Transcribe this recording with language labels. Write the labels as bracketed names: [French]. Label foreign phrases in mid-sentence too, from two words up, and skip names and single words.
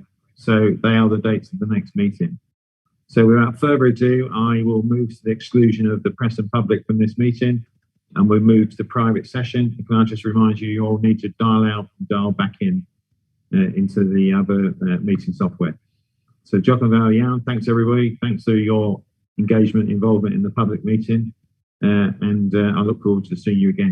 [English] So they are the dates of the next meeting. So without further ado, I will move to the exclusion of the press and public from this meeting, and we'll move to the private session. Can I just remind you, you all need to dial out and dial back in into the other meeting software. [Welsh] So diolch yn fawr iawn. [English] Thanks everybody. Thanks for your engagement, involvement in the public meeting, and I look forward to seeing you again.